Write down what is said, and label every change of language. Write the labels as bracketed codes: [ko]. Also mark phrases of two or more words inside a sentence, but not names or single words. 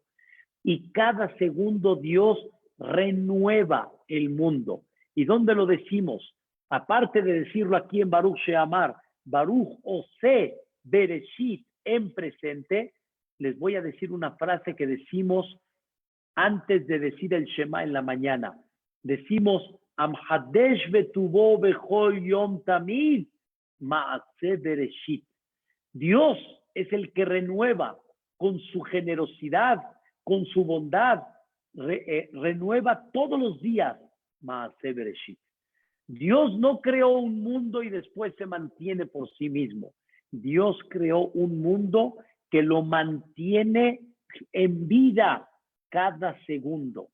[es] Y cada segundo Dios renueva el mundo. ¿Y dónde lo decimos? Aparte de decirlo aquí en Baruch Sheamar, [he] ברוך עושה בראשית [es] en presente, les voy a decir una frase que decimos antes de decir el Shema en la mañana. Decimos, [he] המחדש בטובו בכל יום תמיד, מעשה בראשית. [es] Dios es el que renueva con su generosidad, con su bondad, renueva todos los días, [he] מעשה בראשית. [es] Dios no creó un mundo y después se mantiene por sí mismo. Dios creó un mundo que lo mantiene en vida cada segundo.